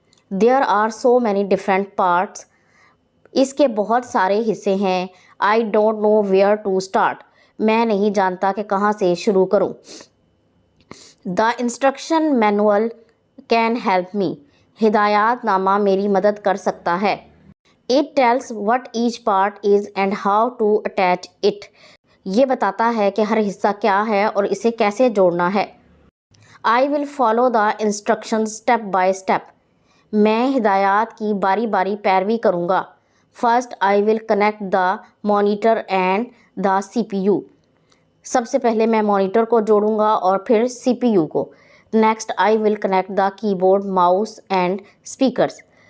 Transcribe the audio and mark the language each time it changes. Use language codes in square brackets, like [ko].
[en] There are so many different parts. [ur] اس کے بہت سارے حصے ہیں. [en] I don't know where to start. [ur] میں نہیں جانتا کہ کہاں سے شروع کروں. [en] The instruction manual can help me. [ur] ہدایات نامہ میری مدد کر سکتا ہے. [en] It tells what each part is and how to attach it. [ur] یہ بتاتا ہے کہ ہر حصہ کیا ہے اور اسے کیسے جوڑنا ہے. [en] I will follow the instructions step by step. [ur] میں ہدایات کی باری باری پیروی کروں گا. [en] First, I will connect the monitor and the CPU. [ur] سب سے پہلے میں مانیٹر کو جوڑوں گا اور پھر CPU کو. [en] Next I will connect the keyboard mouse and speakers.